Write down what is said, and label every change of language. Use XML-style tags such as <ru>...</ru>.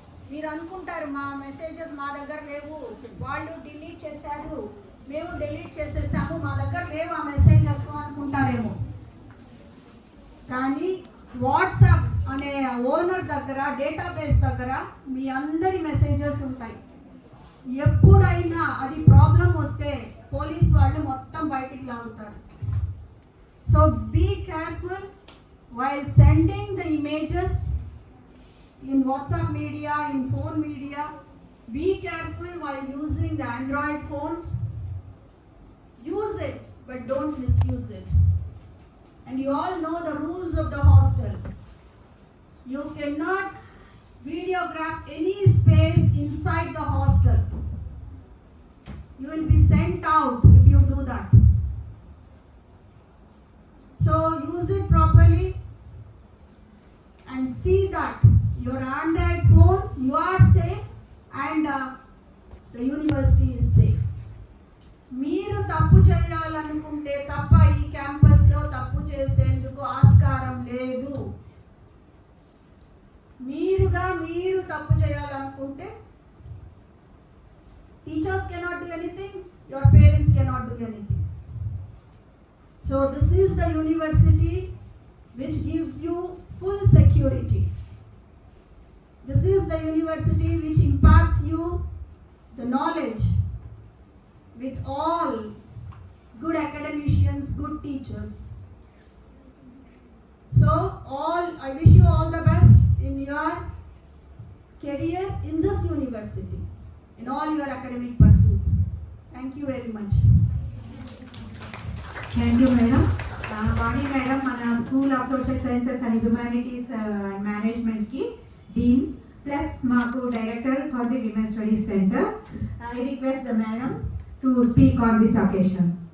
<te>మీరు అనుకుంటారు మా మెసేజెస్ మా దగ్గర లేవు, వాళ్ళు డిలీట్ చేశారు, మేము డిలీట్ చేసేసాము, మా దగ్గర లేవు ఆ మెసేజెస్ అనుకుంటారేమో. కానీ వాట్సాప్ అనే ఓనర్ దగ్గర, డేటాబేస్ దగ్గర మీ అందరి మెసేజెస్ ఉంటాయి. ఎప్పుడైనా అది ప్రాబ్లం వస్తే పోలీస్ వాళ్ళు మొత్తం బయటికి లాగుతారు.</te> <en>So be careful while sending the images in WhatsApp media, in phone media. Be careful while using the Android phones. Use it, but don't misuse it. And you all know the rules of the hostel. You cannot videograph any space inside the hostel. You will be sent out if you do that. So use it properly and see that your Android phones, you are safe and the university is safe.</en> <te>మీరు తప్పు చేయాలనుకుంటే తప్ప ఈ క్యాంపస్లో తప్పు చేసేందుకు ఆస్కారం లేదు. మీరు తప్పు చేయాలనుకుంటే</te> <en>teachers cannot do anything, your parents cannot do anything. So this is the university which gives you full security. This is the university which imparts you the knowledge with all good academicians, good teachers. So I wish you all the best in your career in this university, in all your academic pursuits. Thank you very much. Thank you madam.</en> <te>Vani madam మన school of social sciences and humanities మేనేజ్మెంట్కి Deen plus మాకు director for the women studies centre.</te> <en>I request the madam to speak on this occasion.</en>